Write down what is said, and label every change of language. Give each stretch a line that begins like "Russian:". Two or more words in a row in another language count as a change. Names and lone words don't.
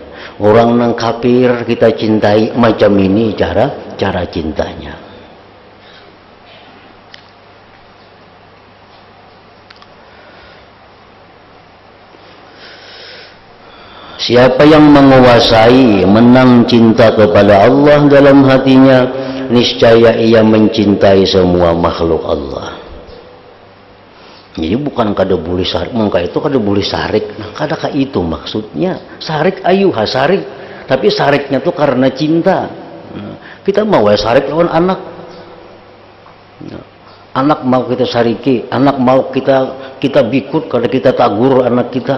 Banjar: Orang yang kafir kita cintai, macam ini cara cintanya.
Indonesian: Siapa yang menguasai, menang cinta kepada Allah dalam hatinya, niscaya ia mencintai semua makhluk Allah.
Banjar: Jadi bukan kada boleh sarik, mengka itu kada boleh sarik. Nah, kada ka itu maksudnya. Sarik ayu sarik, tapi sariknya tuh karena cinta. Nah, kita mau sarik lawan anak. Nah, anak mau kita sariki, anak mau kita bikut, kada kita tagur anak kita.